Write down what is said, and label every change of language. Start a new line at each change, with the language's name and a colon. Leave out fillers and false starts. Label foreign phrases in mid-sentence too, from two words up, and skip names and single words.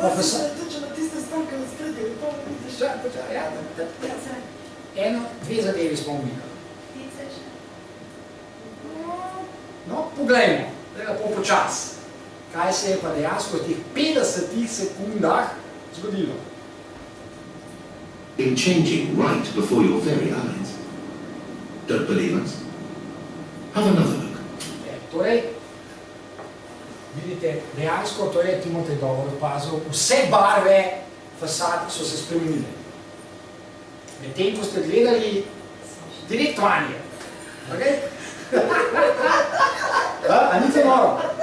Slovenian: Dve zadevi smo umikali. No, poglejmo, lepo počas. Kaj se je pa dejansko v teh 50 sekundah zgodilo?
English: In changing right before your very eyes. Don't believe us? Have another look.
Slovenian: Torej, vidite, dejansko, to je Timotej dobro opazil, vse barve fasad so se spremenile. Medtem, ko ste gledali direkt vanje. Okay? A ni to noro?